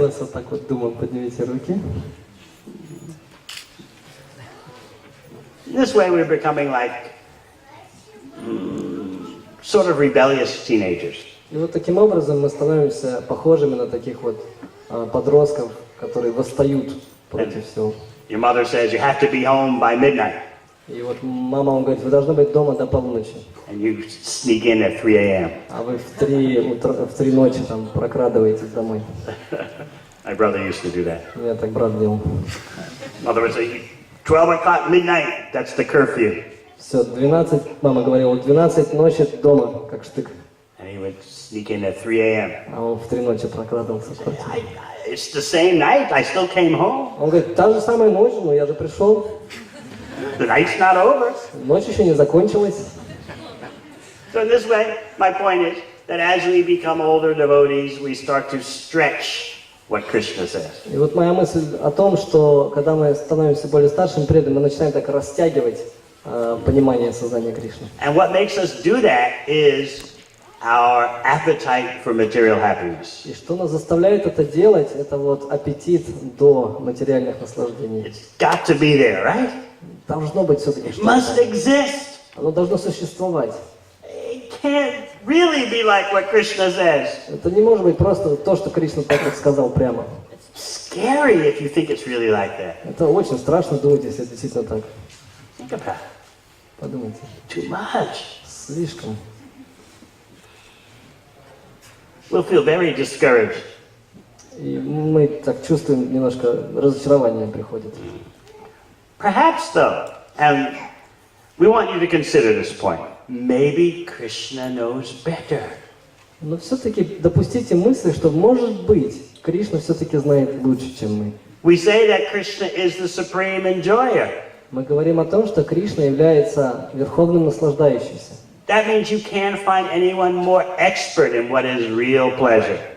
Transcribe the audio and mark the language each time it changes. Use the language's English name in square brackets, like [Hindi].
[Russian] вас вот так вот думал, поднимите руки. [English] This way we're becoming like sort of rebellious teenagers. [Russian] И вот таким образом мы становимся похожими на таких вот подростков, которые восстают против всего. [English] Your mother says you have to be home by midnight. [Russian] И вот мама вам говорит, вы должны быть дома до полуночи. [English] And you sneak in at 3 a.m. [Russian] А вы в 3 ночи там прокрадываетесь домой. [English] My brother used to do that. [Russian] У меня так брат делал. [English] Mother would say, 12 o'clock midnight, that's the curfew. [Russian] Все, 12, мама говорила, 12 ночи дома, как штык. [English] And he would sneak in at 3 a.m. [Russian] А он в 3 ночи прокрадывался в квартиру. [English] It's the same night, I still came home. [Russian] Он говорит, та же самая ночь, но я же пришел. [English] The night's not over. [Russian] Ночь еще не закончилась. [English] So in this way, my point is that as we become older devotees, we start to stretch what Krishna says. [Russian] И вот моя мысль о том, что когда мы становимся более старшими преданными, мы начинаем так растягивать понимание сознания Кришны. [English] And what makes us do that is our appetite for material happiness. [Russian] И что нас заставляет это делать, это вот аппетит до материальных наслаждений. [English] It's got to be there, right? [Russian] Должно быть все-таки [English] It [Russian] что-то. [English] must exist. [Russian] Оно должно существовать. [English] It can't really be like what Krishna says. [Russian] Это не может быть просто то, что Кришна так вот сказал прямо. [English] It's scary if you think it's really like that. [Russian] Это очень страшно думать, если это действительно так. [English] Think about it. [Russian] Подумайте. [English] Too much. [Russian] Слишком. [English] We'll feel very discouraged. [Russian] И мы так чувствуем, немножко разочарование приходит. [English] Perhaps though, and we want you to consider this point, maybe Krishna knows better. [Russian] Но все-таки допустите мысль, что может быть, Кришна все-таки знает лучше, чем мы. [English] We say that Krishna is the supreme enjoyer. [Russian] Мы говорим о том, что Кришна является верховным наслаждающимся. [English] That means you can't find anyone more expert in what is real pleasure.